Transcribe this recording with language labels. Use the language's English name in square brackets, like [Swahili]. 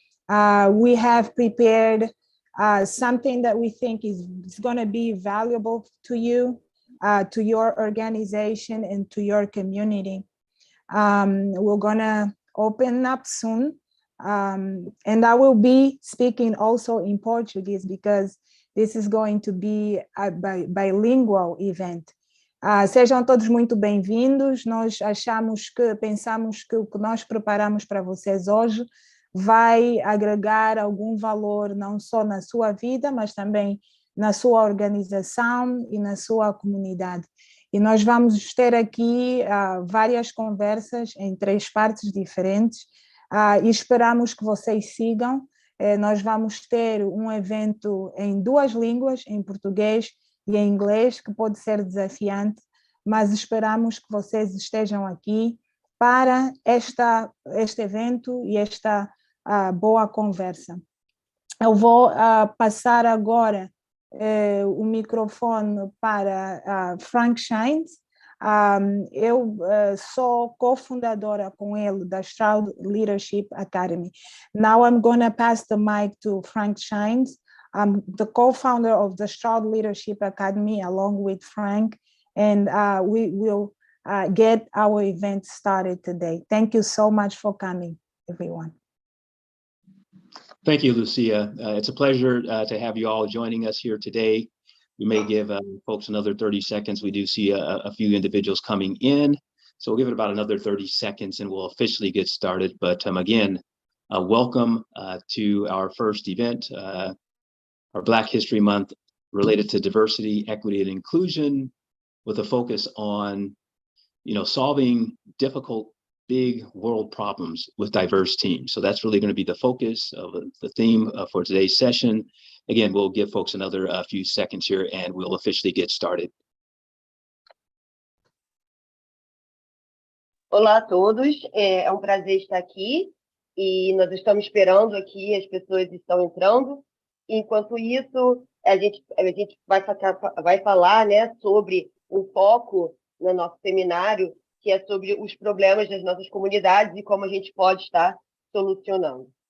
[English] We have prepared something that we think is going to be valuable to you, to your organization, and to your community. We're going to open up soon, and I will be speaking also in Portuguese because this is going to be a bilingual event. [Portuguese] Sejam todos muito bem-vindos. Nós pensamos que o que nós preparamos para vocês hoje vai agregar algum valor não só na sua vida, mas também na sua organização e na sua comunidade. E nós vamos ter aqui várias conversas em 3 partes diferentes e esperamos que vocês sigam. Nós vamos ter um evento em 2 línguas, em português e em inglês, que pode ser desafiante, mas esperamos que vocês estejam aqui para este evento e esta boa conversa. Eu vou passar agora o microfone para Frank Shines. Eu sou cofundadora com ele da Stroud Leadership Academy. [English] Now I'm going to pass the mic to Frank Shines. I'm the co-founder of the Stroud Leadership Academy along with Frank, and we will get our event started today. Thank you so much for coming, everyone. Thank you, Lucia. It's a pleasure to have you all joining us here today. We may give folks another 30 seconds. We do see a few individuals coming in, so we'll give it about another 30 seconds and we'll officially get started. But again, welcome to our first event, our Black History Month related to diversity, equity, and inclusion, with a focus on, solving difficult big world problems with diverse teams. So that's really going to be the focus of the theme for today's session. Again, we'll give folks another few seconds here and we'll officially get started. [Portuguese] Olá a todos, é um prazer estar aqui e nós estamos esperando aqui, as pessoas estão entrando. Enquanto isso, a gente vai falar, né, sobre um foco no nosso seminário, que é sobre os problemas das nossas comunidades e como a gente pode estar solucionando.